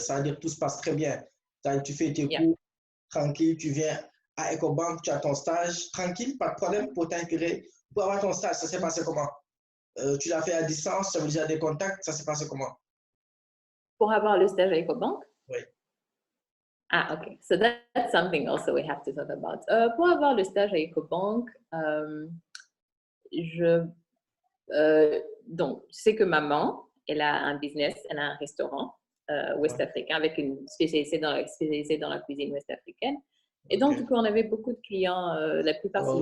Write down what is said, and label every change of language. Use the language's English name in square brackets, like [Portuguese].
[French] Ça veut dire que tout se passe très bien. Tu fais tes [English] Yeah. [French] cours tranquille, tu viens à EcoBank, tu as ton stage tranquille, pas de problème pour t'intégrer. Pour avoir ton stage, ça s'est passé comment? Tu l'as fait à distance, tu avais déjà des contacts, ça s'est passé comment? Pour avoir le stage à EcoBank. Oui. Ah, ok. [English] So that's something also we have to talk about. [French] Pour avoir le stage à EcoBank, je, donc, tu sais que maman, elle a un business, elle a un restaurant Ouais. ouest-africain avec une spécialisée dans la cuisine ouest-africaine. Et Ok. donc, du coup, on avait beaucoup de clients, la plupart c'est des